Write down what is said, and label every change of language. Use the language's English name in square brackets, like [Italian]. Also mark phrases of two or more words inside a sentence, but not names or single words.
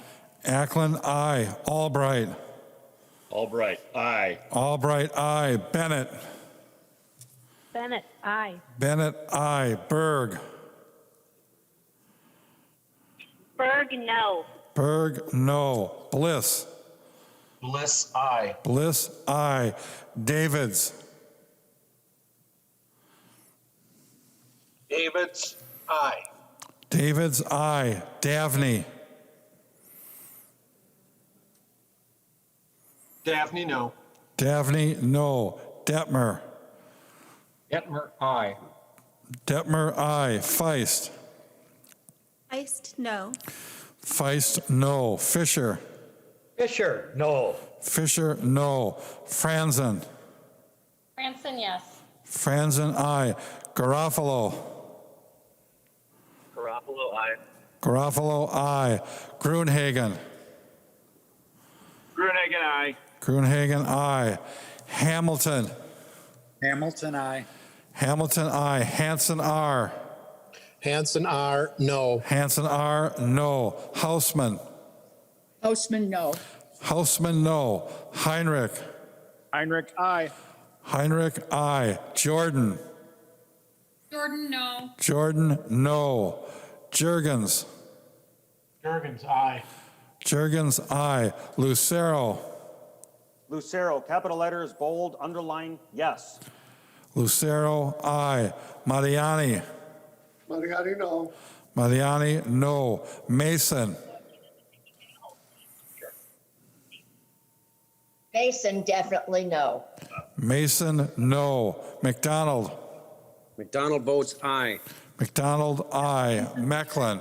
[English] Ackland, aye. Albright. Albright, aye. Albright, aye. Bennett. Bennett, aye. Bennett, aye. Berg. Berg, no. Berg, no. Bliss. Bliss, aye. Bliss, aye. Davids. Davids, aye. Davids, aye. Davney. Daphne, no. Davney, no. Detmer. Detmer, aye. Detmer, aye. Feist. Feist, no. Feist, no. Fisher. Fisher, no. Fisher, no. Franzen. Franson, yes. Franzen, aye. Garofalo. Garoppolo, aye. Garofalo, aye. Gruenhagen. Gruenhagen, aye. Gruenhagen, aye. Hamilton. Hamilton, aye. Hamilton, aye. Hanson, R. Hanson, R, no. Hanson, R, no. Hausman. Hausman, no. Hausman, no. Heinrich. Heinrich, aye. Heinrich, aye. Jordan. Jordan, no. Jordan, no. Jurgens. Jurgens, aye. Jurgens, aye. Lucero. Lucero, capital letters, bold, underline, yes. Lucero, aye. Mariani. Mariani, no. Mariani, no. Mason. Mason, definitely no. Mason, no. McDonald. McDonald votes aye. McDonald, aye. Mecklen.